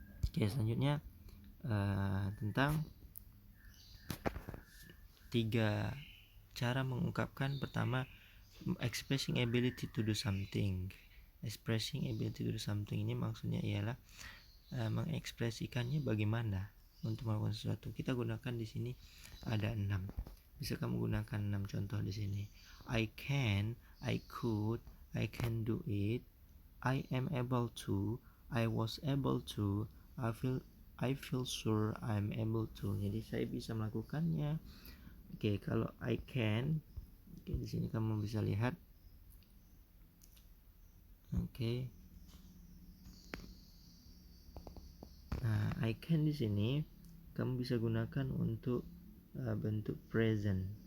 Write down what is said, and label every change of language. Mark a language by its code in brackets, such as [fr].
[id] Selanjutnya tentang 3 cara mengungkapkan. Pertama, [en] expressing ability to do something. Expressing ability to do something [id] ini maksudnya ialah mengekspresikannya bagaimana untuk melakukan sesuatu. Kita gunakan di sini ada 6. Bisa kamu gunakan 6 contoh di sini. [en] I can, I could, I can do it, I am able to, I was able to, I feel sure I'm able to. [id] Jadi saya bisa melakukannya. Oke, kalau I can, di sini kamu bisa lihat. Oke. Nah, I can di sini kamu bisa gunakan untuk bentuk present.